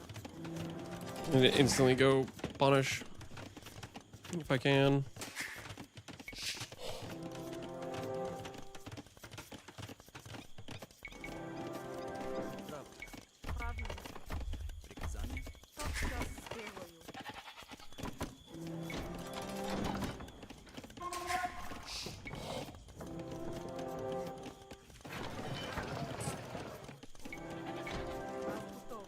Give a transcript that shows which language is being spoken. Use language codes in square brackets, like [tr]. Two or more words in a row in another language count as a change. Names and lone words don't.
[en] I need to instantly go punish if I can. [cu] здраво. Правильно. Приказания. Тотчас сделаю. Аз готова.